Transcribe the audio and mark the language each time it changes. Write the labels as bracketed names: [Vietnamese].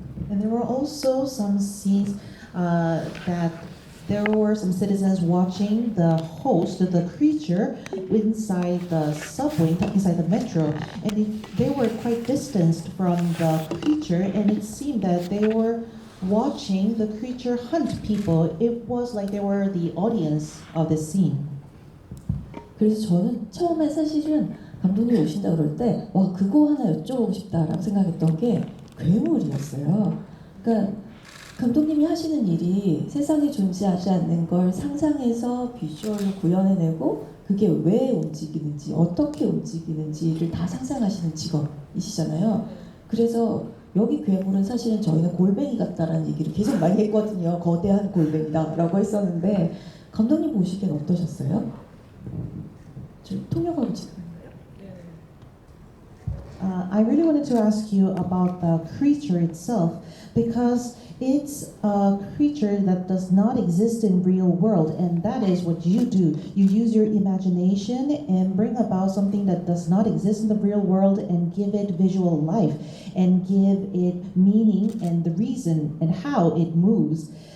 [English] And there were also some scenes that there were some citizens watching the host, the creature, inside the subway, inside the metro, and they were quite distanced from the creature, and it seemed that they were watching the creature hunt people. It was like they were the audience of the scene. [Korean] 그래서 저는 처음에 사실은 감독님 오신다 그럴 때 와 그거 하나 여쭤보고 싶다라고 생각했던 게 괴물이었어요. 그러니까 감독님이 하시는 일이 세상에 존재하지 않는 걸 상상해서 비주얼로 구현해내고 그게 왜 움직이는지 어떻게 움직이는지를 다 상상하시는 직업이시잖아요. 그래서 여기 괴물은 사실은 저희는 골뱅이 같다라는 얘기를 계속 많이 했거든요. 거대한 골뱅이다라고 했었는데 감독님 보시기엔 어떠셨어요? 저 통역하고 지금. [English] I really wanted to ask you about the creature itself, because it's a creature that does not exist in real world, and that is what you do. You use your imagination and bring about something that does not exist in the real world and give it visual life and give it meaning and the reason and how it moves.